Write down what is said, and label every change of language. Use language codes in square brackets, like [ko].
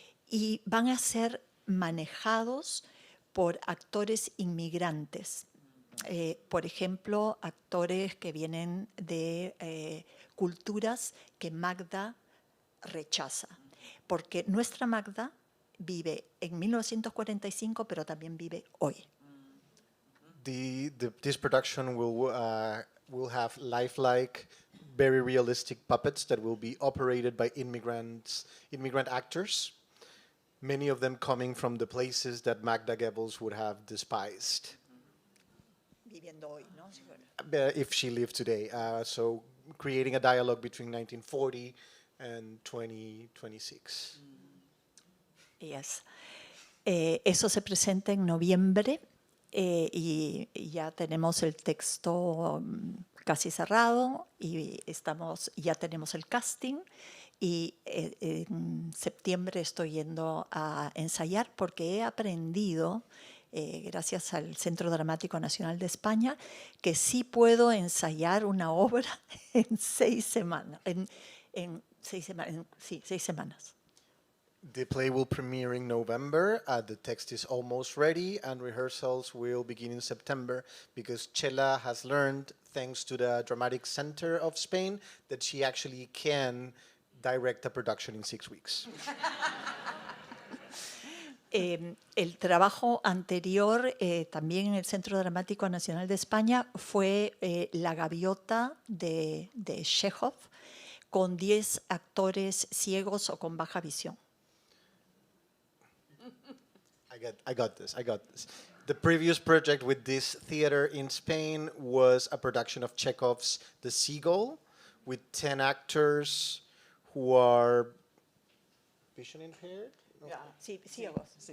[es] Y van a ser manejados por actores inmigrantes. Por ejemplo, actores que vienen de culturas que Magda rechaza. Porque nuestra Magda vive en 1945, pero también vive hoy. [en] This production will have lifelike, very realistic puppets that will be operated by immigrant actors, many of them coming from the places that Magda Goebbels would have despised. [es] Viviendo hoy, ¿no? [en] If she lived today. So creating a dialogue between 1940 and 2026. Yes. [es] Eso se presenta en noviembre y ya tenemos el texto casi cerrado y ya tenemos el casting y en septiembre estoy yendo a ensayar porque he aprendido, gracias al Centro Dramático Nacional de España, que sí puedo ensayar una obra en 6 semanas. En 6 semanas. [en] The play will premiere in November. The text is almost ready, and rehearsals will begin in September because Chela has learned, thanks to the Dramatic Center of Spain, that she actually can direct a production in 6 weeks. [es] El trabajo anterior, también en el Centro Dramático Nacional de España, fue La Gaviota de Chekhov, con 10 actores ciegos o con baja visión. [en] I got this. The previous project with this theater in Spain was a production of Chekhov's The Seagull with 10 actors who are vision impaired? [es] Sí, ciegos.